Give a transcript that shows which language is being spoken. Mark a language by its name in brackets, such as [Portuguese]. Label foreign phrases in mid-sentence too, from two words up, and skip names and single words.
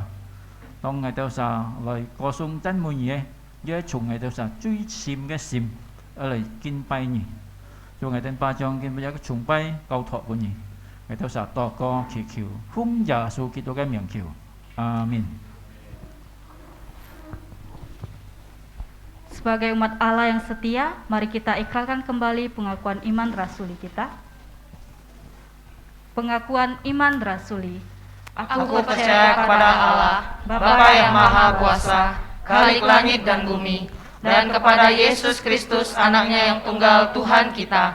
[Cantonese] 當我哋實嚟歌頌讚美嘢，也係從我哋實最深嘅心嚟敬拜你。最後我哋把將嘅每一個崇拜交託俾你，我哋實禱告祈求，奉耶穌基督嘅名求，阿們。 [Indonesian] Sebagai umat Allah yang setia, mari kita ikrarkan kembali pengakuan iman rasuli kita. Pengakuan iman rasuli. Aku percaya kepada Allah, Bapa yang Maha Kuasa, Khalik langit dan bumi, dan kepada Yesus Kristus, Anaknya yang tunggal Tuhan kita,